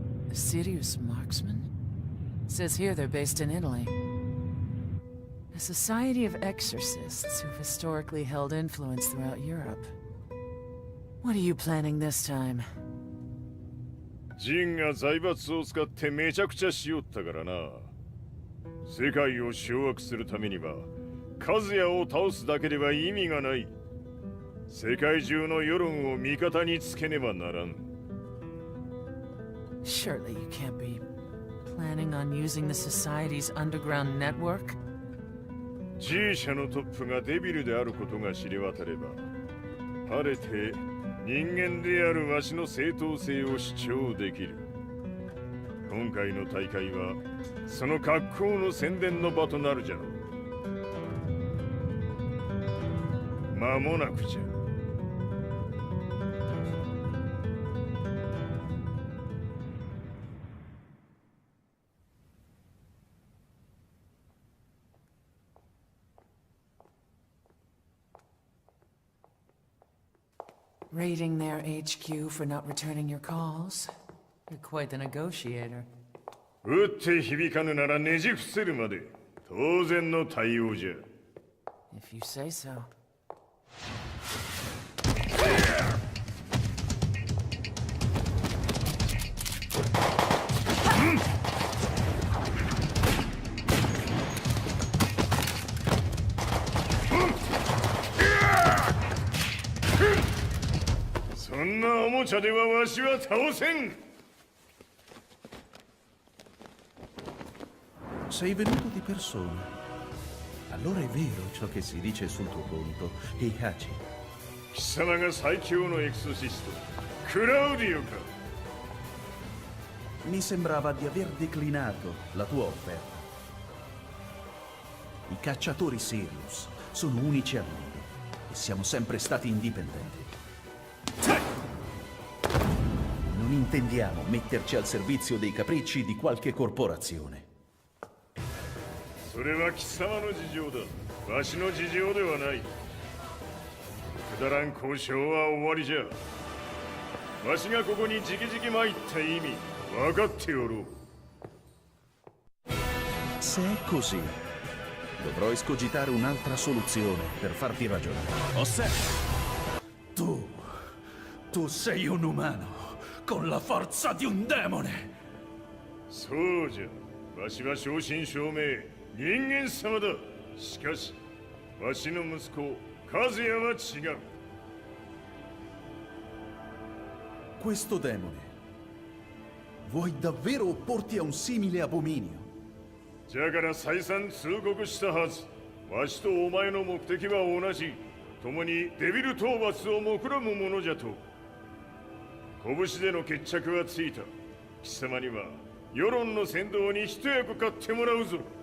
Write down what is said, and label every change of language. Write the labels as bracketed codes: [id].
[en] A serious marksman? Says here they're based in Italy. A society of exorcists who've historically held influence throughout Europe. What are you planning this time? [ja] ジンが財閥を使ってめちゃくちゃしよったからな。世界を掌握するためには、カズヤを倒すだけでは意味がない。世界中の世論を味方につけねばならん。 [en] Surely you can't be planning on using the society's underground network? [ja] G 社のトップがデビルであることが知れ渡れば、晴れて人間であるわしの正当性を主張できる。今回の大会はその格好の宣伝の場となるじゃろう。間もなくじゃ。 [en] Raiding their HQ for not returning your calls? You're quite the negotiator. [ja] 撃って響かぬならねじ伏せるまで当然の対応じゃ。 [en] If you say so. [ja] んなおもちゃではわしは倒せん。 [it] Sei venuto di persona. Allora è vero ciò che si dice sul tuo conto, Heihachi. [ja] 貴様が最強のエクソシスト、クラウディオか。 [it] Mi sembrava di aver declinato la tua offerta. I cacciatori Sirius sono unici al mondo e siamo sempre stati indipendenti. Non intendiamo metterci al servizio dei capricci di qualche corporazione. [ja] それは貴様の事情だ。わしの事情ではない。くだらん交渉は終わりじゃ。わしがここに直々参った意味、分かっておろう。 [it] Se è così, dovrò escogitare un'altra soluzione per farti ragionare. Tu sei un umano con la forza di un demone. [ja] そうじゃ。わしは正真正銘。人間様だ。しかし、わしの息子、和也は違う。 [it] Questo demone, vuoi davvero opporti a un simile abominio? [ja] じゃから再三通告したはず。わしとお前の目的は同じ。共にデビル討伐を目論むものじゃと。拳での決着はついた。貴様には世論の先導に一役買ってもらうぞ。